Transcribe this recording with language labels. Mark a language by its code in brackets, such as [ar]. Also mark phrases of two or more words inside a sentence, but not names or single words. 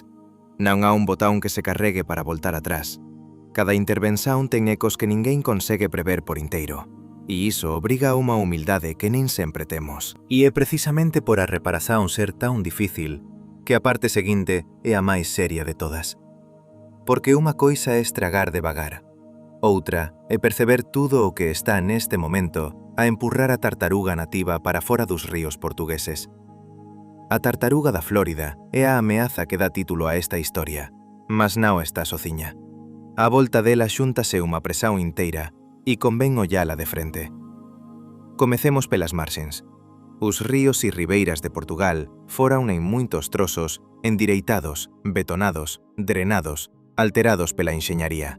[gl] Non há un botón que se carregue para voltar atrás. Cada intervención ten ecos que ninguén consegue prever por inteiro. E iso obriga a unha humildade que nin sempre temos. E é precisamente por a reparación ser tan difícil que a parte seguinte é a máis seria de todas. Porque unha coisa é estragar devagar. [pt] Outra é perceber tudo o que está neste momento a empurrar a tartaruga nativa para fora dos ríos portugueses. [gl] A tartaruga da Flórida é a ameaza que dá título a esta historia, mas non está sociña. A volta dela xúntase unha presión inteira e convén ollala de frente. Comecemos pelas marxens. Os ríos e ribeiras de Portugal foran en moitos trozos endireitados, betonados, drenados, alterados pela enxeñaría.